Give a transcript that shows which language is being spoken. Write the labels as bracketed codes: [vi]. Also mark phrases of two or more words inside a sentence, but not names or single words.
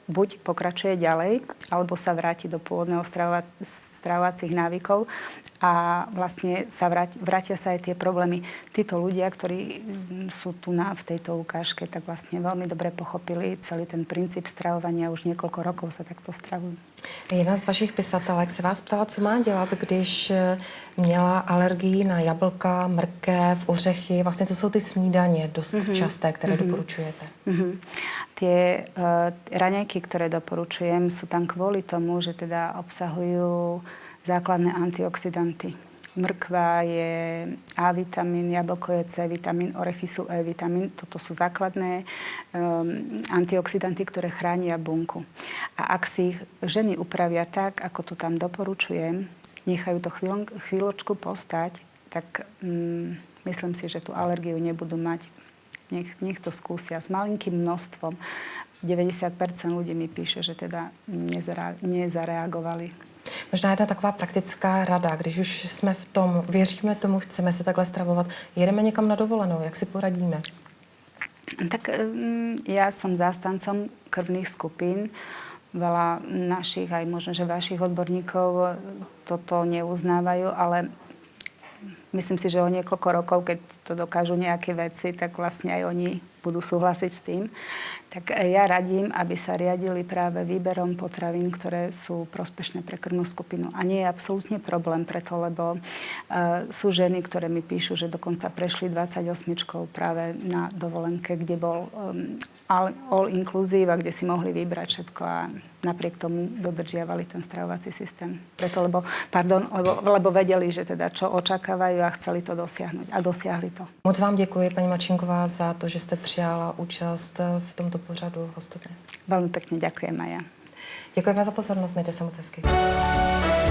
[sk] Buď pokračuje ďalej, alebo sa vráti do pôvodného stravovacích návykov a vlastne sa vrátia sa aj tie problémy. Títo ľudia, ktorí sú tu v tejto ukážke, tak vlastne veľmi dobre pochopili celý ten princíp stravovania. Už niekoľko rokov sa takto stravujú. [cs] Jedna z vašich pisatelek se vás ptala, co má dělat, když měla alergii na jablka, mrkev, ořechy. Vlastně to jsou ty snídaně dost časté, které doporučujete. [sk] Tie raňajky, ktoré doporučujem, sú tam kvôli tomu, že teda obsahujú základné antioxidanty. Mrkva je A vitamín, jablko je C vitamín, orechy sú E vitamín. Toto sú základné antioxidanty, ktoré chránia bunku. A ak si ich ženy upravia tak, ako to tam doporučujem, nechajú to chvíľočku postať, tak myslím si, že tú alergiu nebudú mať. Nech to skúsia s malinkým množstvom. 90% ľudí mi píše, že teda nezareagovali. [cs] Možná jedna taková praktická rada, když už jsme v tom, věříme tomu, chceme se takhle stravovat, jedeme někam na dovolenou, jak si poradíme? [sk] Tak ja som zástancom krvných skupín. Veľa našich, aj možno, že vašich odborníkov toto neuznávajú, ale myslím si, že o niekoľko rokov, keď to dokážu nejaké veci, tak vlastne aj oni budú súhlasiť s tým. Tak ja radím, aby sa riadili práve výberom potravín, ktoré sú prospešné pre krvnú skupinu. A nie je absolútne problém preto, lebo sú ženy, ktoré mi píšu, že dokonca prešli 28 práve na dovolenke, kde bol [en] all inclusive [sk] a kde si mohli vybrať všetko a napriek tomu dodržiavali ten stravovací systém. Preto, lebo vedeli, že teda čo očakávajú a chceli to dosiahnuť. A dosiahli to. [cs] Moc vám děkuji, paní Marčinková, za to, že jste přijala účast v tomto pořadu hostovně. [sk] Veľmi pekne ďakujem, Maja. [cs] Děkujeme za pozornost, mějte se moc hezky.